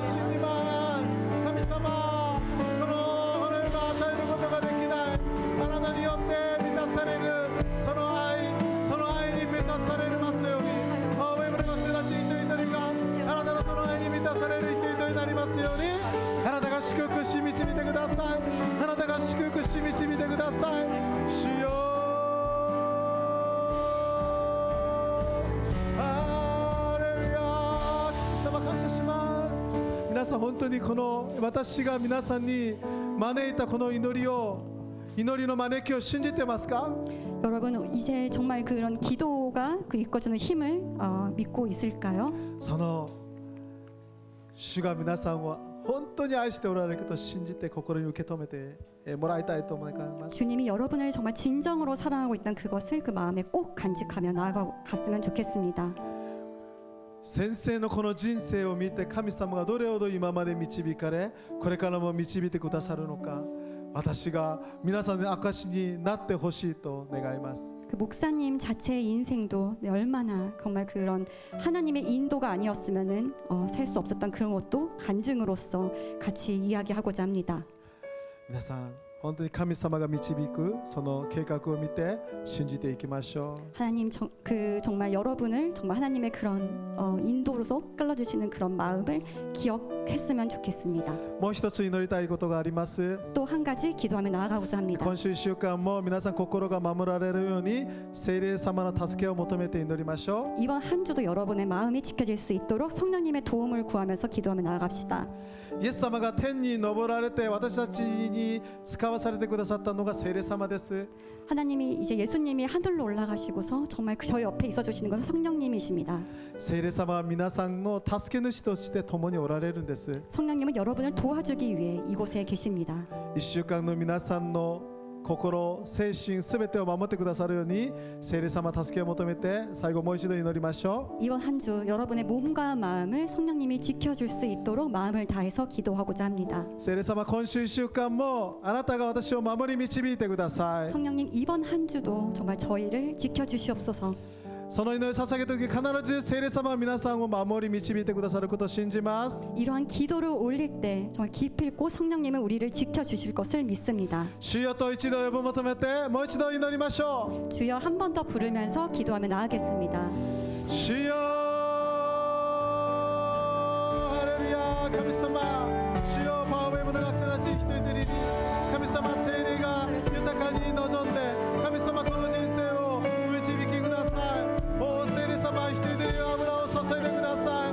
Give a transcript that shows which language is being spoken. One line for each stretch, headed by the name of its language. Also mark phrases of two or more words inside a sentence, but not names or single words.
Japanese: 信じます神様この世が与えることができないあなたによって満たされるその愛に満たされますようにパワーウェーブの学生たち一人一人があなたのその愛に満たされる人々になりますようにあなたが祝福し導いてくださいあなたが祝福し導いてください主よハレルヤ神様感謝します皆さん本当にこの私が皆さんに招いたこの祈りの招きを信じてますか
Korean: 여러분 이제 정말 그런 기도가 그 이끌어주는 힘을 믿고 있을까요?
Japanese: その主が皆さんを本当に愛しておられることを信じて心に受け止めてもらいたいと思います。
Korean: 주님이 여러분을 정말 진정으로 사랑하고 있다는 그것을 그 마음에 꼭 간직하며 나아갔으면 좋겠습니다.
Japanese: 先生のこの人生を見て神様がどれほど今まで導かれこれからも導いてくださるのか私が皆さんの証になってほしいと願います。
Korean: 그 목사님 자체의 인생도 얼마나 정말 그런 하나님의 인도가 아니었으면은 살 수 없었던 그런 것도 간증으로서 같이 이야기하고자 합니다.
Japanese: 皆さん本当に神様が導くその計画を見て信じていきましょう。
Korean: 하나님 정말 여러분을 정말 하나님의 그런 인도로서 끌어주시는 그런 마음을 기억했으면 좋겠습니다.
Japanese: もう一つ祈りたいことがあります。
Korean: 또 한 가지 기도하며 나아가고자 합니다.
Japanese: 今週1週間も皆さん心が守られるように聖霊様の助けを求めて祈りましょう。
Korean: 이번 한 주도 여러분의 마음이 지켜질 수 있도록 성령님의 도움을 구하면서 기도하며 나아갑시다.
Japanese: イエス様が天に昇られて私たちに使わされてくださったのが聖霊様です。
Korean: 하나님이 이제 예수님이 하늘로 올라가시고서 정말 저희 옆에 있어 주시는 것은 성령님이십니다.
Japanese: 聖霊様は皆さんの助け主として共におられるんです。
Korean: 성령님은 여러분을 도와주기 위해 이곳에 계십니다.
Japanese: 1 週間の皆さんの心、精神すべてを守ってくださるように聖霊様助けを求めて最後もう一度祈りましょ
Korean: 이번 한 주 여러분의 몸과 마음을 성령님이 지켜줄 수 있도록 마음을 다해서 기도하고자 합니다.
Japanese: う。聖霊様今週1週間もあなたが私を守り導いてください。
Korean: 성령님 이번 한 주도 정말 저희를 지켜주시옵소서.
Japanese: その祈りを捧げた時必ず聖霊様は皆さんを守り導いてくださることを信じます。
Korean: 이러한 기도를 올릴 때 정말 기필코 성령님은 우리를 지켜주실 것을 믿습니다.
Japanese: 主よと一度呼ぶ求めてもう一度祈りましょ
Korean: 주여 한 번 더 부르면서 기도하며 나아가겠습니다.
Japanese: う。主よハレルヤ神様主よパワーウェブの学生たち一人一人に神様聖霊が豊かに望んで神様この人生を導きください。お聖霊様一人一人に油を注いでください。